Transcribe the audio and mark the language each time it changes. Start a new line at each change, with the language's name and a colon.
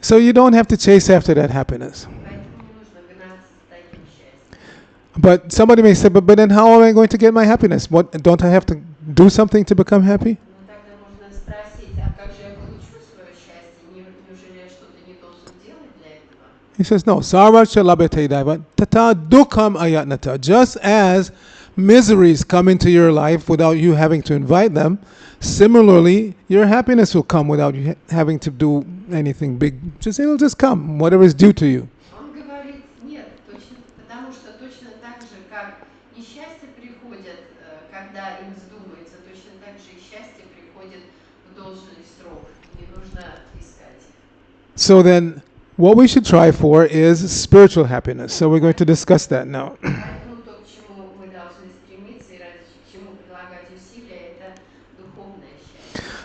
English: So you don't have to chase after that happiness.
Russian: Поэтому не нужно гнаться за таким счастьем.
English: But somebody may say, but then how am I going to get my happiness? What, don't I have to do something to become happy?
Russian: Но тогда можно спросить, а как же я получу свое счастье? Неужели я что-то не должен делать для этого?
English: He says, no.
Sanskrit: Sarvacha labhate daivat tata dukham ayatnata.
English: Just as miseries come into your life without you having to invite them, similarly, your happiness will come without you having to do anything big. Just it'll just come, whatever is due to you.
Russian: Он говорит, нет, точно, потому что точно так же, как несчастье приходит, когда им вздумается, точно так же и счастье приходит в должный срок. Не нужно искать их.
English: So then, what we should try for is spiritual happiness. So we're going to discuss that now.
Russian: Поэтому то, к чему мы должны стремиться и ради к чему прилагать усилия, это духовное счастье.